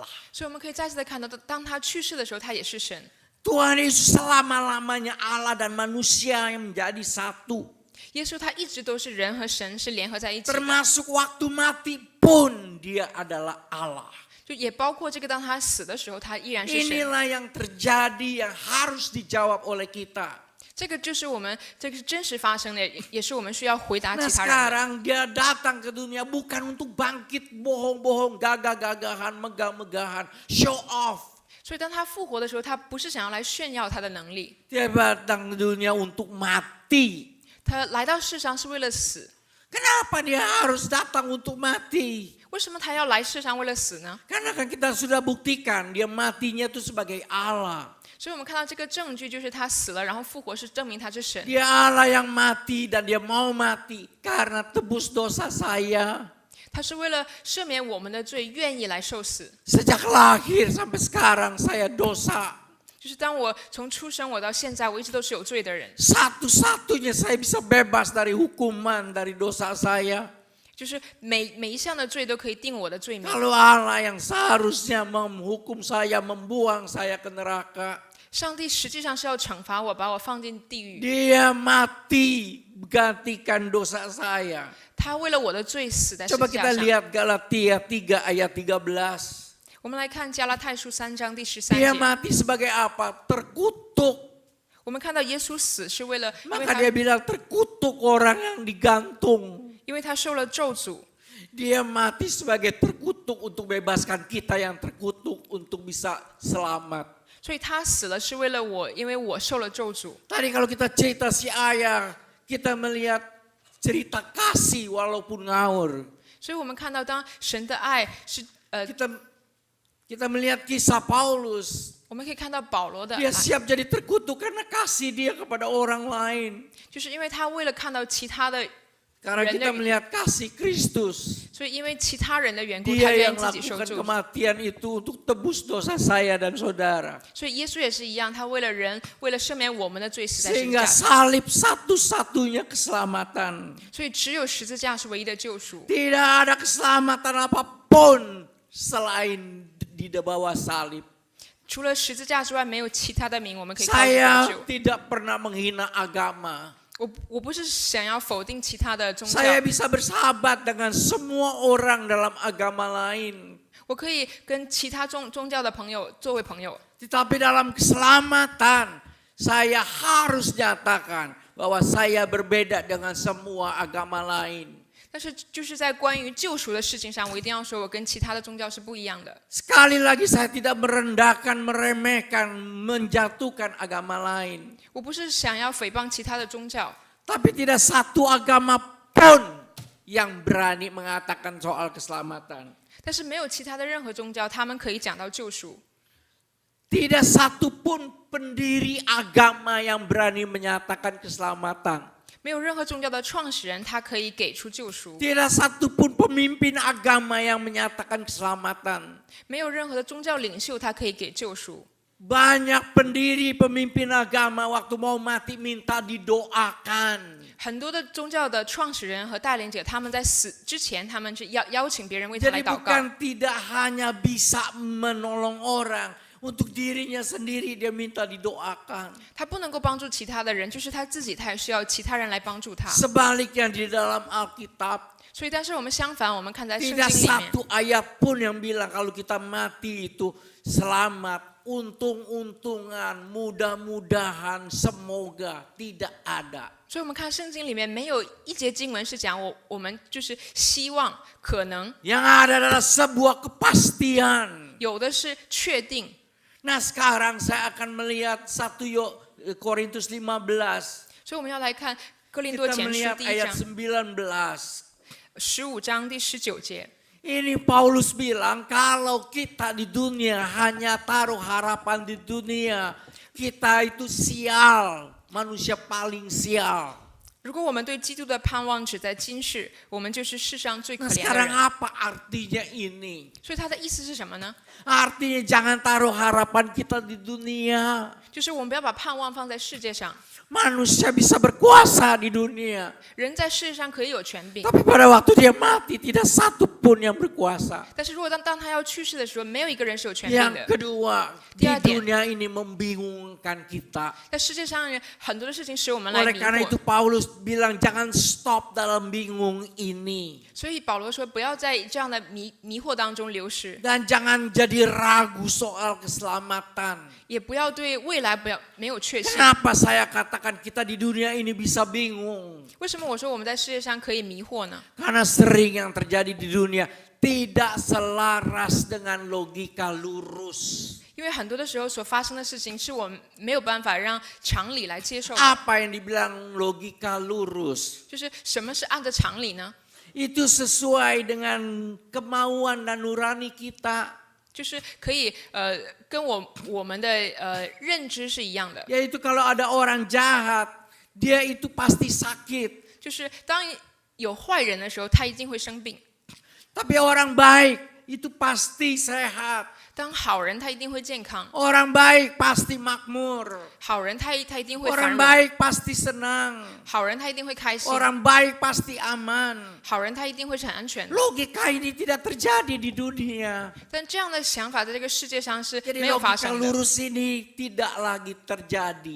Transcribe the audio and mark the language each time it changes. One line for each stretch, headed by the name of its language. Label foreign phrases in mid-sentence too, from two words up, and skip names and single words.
Chinese: 所以我们可以再次的看到，当他去世的时候，他也是神。
Indonesian: Tuhan Yesus selama-lamanya Allah dan manusia yang menjadi satu.
Chinese: 耶稣他一直都是人和神是联合在一起的，
Indonesian: Termasuk waktu mati pun dia adalah Allah.
Chinese: 就也包括这个当他死的时候，他依然是神。
Indonesian: Inilah yang terjadi yang harus dijawab oleh kita.
Chinese: 这个就是我们这个是真实发生的，也是我们需要回答
Indonesian: Nah
Chinese: 其他人的。
Indonesian: sekarang dia datang ke dunia bukan untuk bangkit bohong-bohong, gagah-gagahan, megah-megahan,
English: show off.
Chinese: 所以当他复活的时候，他不是想要来炫耀他的能力，
Indonesian: Dia datang ke dunia untuk mati.
Chinese: 他来到世上是为了死。
Indonesian: Kenapa dia harus datang untuk mati?
Chinese: 为什么他要来世上为了死呢？
Indonesian: Karena kan kita sudah buktikan dia matinya itu sebagai Allah.
Chinese: 所以我们看到这个证据就是他死了，然后复活是证明他是神。
Indonesian: Dia Allah yang mati dan dia mau mati karena tebus dosa saya.
Chinese: 他是为了赦免我们的罪，愿意来受死。
Indonesian: Sejak lahir sampai sekarang saya dosa.
Chinese: 就是当我从出生我到现在，我一直都是有罪的人。
Indonesian: Satu-satunya saya bisa bebas dari hukuman, dari dosa saya.
Chinese: 就是每一项的罪都可以定我的罪名。
Indonesian: Kalau Allah yang seharusnya menghukum saya, membuang saya ke neraka.
Chinese: 上帝实际上是要惩罚我，把我放进地狱。
Indonesian: Dia mati gantikan dosa saya.
Chinese: 他为了我的罪死在十
Indonesian: Coba
Chinese: 字架
Indonesian: kita
Chinese: 上。
Indonesian: lihat Galatia 3 ayat 13.
Chinese: 我们来看加拉太书3章第13
Indonesian: Dia
Chinese: 节。
Indonesian: mati sebagai apa? Terkutuk.
Chinese: 我们看到耶稣死是为了，
Indonesian: Maka dia bilang terkutuk orang yang digantung.
Chinese: 因为他受了咒诅。
Indonesian: Dia mati sebagai terkutuk untuk bebaskan kita yang terkutuk untuk bisa selamat.
Chinese: 所以他死了是为了我，因为我受了咒诅。
Indonesian: Tadi kalau kita cerita si ayah, kita melihat cerita kasih walaupun ngawur.
Chinese: 所以我们看到，当神的爱是
Indonesian: Kita melihat kisah Paulus.
Chinese: 我们可以看到保罗的爱
Indonesian: Dia，siap jadi terkutuk karena kasih dia kepada orang lain.
Chinese: 就是因为他为了看到其他的，
Indonesian: Karena kita melihat kasih Kristus.
Chinese: 所以因为其他人的缘故，他
Indonesian: Dia
Chinese: 愿意
Indonesian: yang
Chinese: 自己受
Indonesian: lakukan
Chinese: 咒。
Indonesian: kematian itu untuk tebus dosa saya dan saudara.
Chinese: 所以耶稣也是一样，他为了人，为了赦免我们的罪，死在十字
Indonesian: Sehingga
Chinese: 架上。
Indonesian: salib satu-satunya keselamatan.
Chinese: 所以只有十字架是唯一的救赎，
Indonesian: Tidak ada keselamatan apapun selain di bawah salib.
Chinese: 除了十字架之外，没有其他的名我们可以靠着
Indonesian: Saya
Chinese: 得救。
Indonesian: tidak pernah menghina agama.
Chinese: 我不是想要否定其他的宗教，
Indonesian: Saya bisa bersahabat dengan semua orang dalam agama lain.
Chinese: 我可以跟其他宗教的朋友作为朋友。
Indonesian: Tetapi dalam keselamatan, saya harus nyatakan bahwa saya berbeda dengan semua agama lain.
Chinese: 但是就是在关于救赎的事情上，我一定要说，我跟其他的宗教是不一样的。
Indonesian: Sekali lagi saya tidak merendahkan, meremehkan, menjatuhkan agama lain.
Chinese: 我不是想要诽谤其他的宗教，
Indonesian: Tapi tidak satu agama pun yang berani mengatakan soal keselamatan.
Chinese: 但是没有其他的任何宗教，他们可以讲到救赎。
Indonesian: Tidak satu pun pendiri agama yang berani menyatakan keselamatan.
Chinese: 没有任何宗教的创始人，他可以给出救赎；
Indonesian: Tidak satu pun pemimpin agama yang menyatakan keselamatan.
Chinese: 没有任何的宗教领袖，他可以给救赎。
Indonesian: Banyak pendiri pemimpin agama waktu mau mati minta didoakan.
Chinese: 很多的宗教的创始人和带领者，他们在死之前，他们是邀请别人为他
Indonesian: Jadi
Chinese: 来祷告。
Indonesian: bukan tidak hanya bisa menolong orang, untuk dirinya sendiri dia minta didoakan.
Chinese: 他不能够帮助其他的人，就是他自己，他也需要其他人来帮助他。
Indonesian: Sebaliknya di dalam Alkitab
Chinese: 所以，但是我们相反，我们看在圣经
Indonesian: tidak
Chinese: 里面，
Indonesian: satu ayat pun yang bilang kalau kita mati itu selamat, untung-untungan, mudah-mudahan, semoga, tidak ada.
Chinese: 所以我们看圣经里面没有一节经文是讲我们就是希望可能，
Indonesian: Yang ada adalah sebuah kepastian.
Chinese: 有的是确定。
Indonesian: Nah sekarang saya akan melihat 1 Korintus 15.
Chinese: 所以我们要来看哥林多
Indonesian: Kita
Chinese: 前书
Indonesian: melihat
Chinese: 第一
Indonesian: ayat
Chinese: 章
Indonesian: 19.
Chinese: 15章第19节。
Indonesian: Ini Paulus bilang kalau kita di dunia hanya taruh harapan di dunia, kita itu sial, manusia paling sial.
Chinese: 如果我们对基督的盼望只在今世，我们就是世上最可
Indonesian: Nah
Chinese: 怜的
Indonesian: sekarang
Chinese: 人。
Indonesian: apa artinya ini?
Chinese: 所以他的意思是什么呢？
Indonesian: Artinya jangan taruh harapan kita di dunia.
Chinese: 就是我们不要把盼望放在世界上。
Indonesian: Manusia bisa berkuasa di dunia.
Chinese: 人在世界上可以有权柄，
Indonesian: Tapi pada waktu dia mati tidak satu pun yang berkuasa.
Chinese: 但是如果当他要去世的时候，没有一个人是有权柄
Indonesian: Yang
Chinese: 的。
Indonesian: kedua, di Dia- dunia ini membingungkan kita.
Chinese: 在世界上很多的事情使我们来
Indonesian: Oleh
Chinese: 迷
Indonesian: karena itu
Chinese: 惑，
Indonesian: Paulus bilang jangan stop dalam bingung ini.
Chinese: 所以保罗说不要在这样的迷惑当中流失，
Indonesian: Dan jangan jadi ragu soal keselamatan.
Chinese: 也不要对未来没有确信。
Indonesian: Kenapa saya katakan kita di dunia ini bisa bingung?
Chinese: 为什么我说我们在世界上可以迷惑呢？
Indonesian: Karena sering yang terjadi di dunia tidak selaras dengan logika lurus.
Chinese: 因为很多的时候所发生的事情是我们没有办法让常理来接受的。
Indonesian: Apa yang dibilang logika lurus?
Chinese: 就是什么是按着常理呢？
Indonesian: itu sesuai dengan kemauan dan nurani kita,
Chinese: 就是可以跟我们的认知是一样的，
Indonesian: yaitu kalau ada orang jahat, dia itu pasti sakit.
Chinese: 就是当有坏人的时候，他一定会生病；
Indonesian: Tapi orang baik itu pasti sehat.
Chinese: 当好人，他一定会健康；
Indonesian: Orang baik pasti makmur.
Chinese: 好人他一定会繁
Indonesian: Orang
Chinese: 荣；
Indonesian: baik pasti senang.
Chinese: 好人他一定会开心；
Indonesian: Orang baik pasti aman.
Chinese: 好人他一定会是很安全。
Indonesian: Logika ini tidak terjadi di dunia.
Chinese: 但这样的想法在这个世界上是
Indonesian: Jadi
Chinese: 没有发
Indonesian: logika
Chinese: 生的，
Indonesian: lurus ini tidak lagi terjadi.